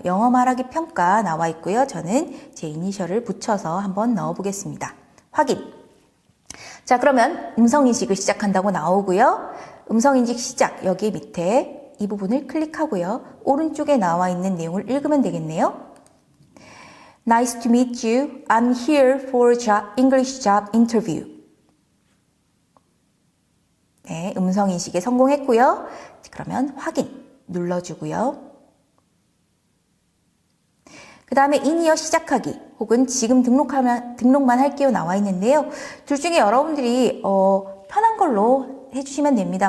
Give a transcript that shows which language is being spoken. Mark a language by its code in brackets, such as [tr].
[ko] 영어 말하기 평가 나와 있고요. 저는 제 이니셜을 붙여서 한번 넣어보겠습니다. 확인. 자, 그러면 음성인식을 시작한다고 나오고요. 음성인식 시작, 여기 밑에 이 부분을 클릭하고요. 오른쪽에 나와 있는 내용을 읽으면 되겠네요. [en] Nice to meet you. I'm here for English job interview. [ko] 네, 음성인식에 성공했고요. 그러면 확인 눌러주고요. 그 다음에 인이어 시작하기 혹은 지금 등록만 할게요 나와 있는데요. 둘 중에 여러분들이 편한 걸로 해주시면 됩니다.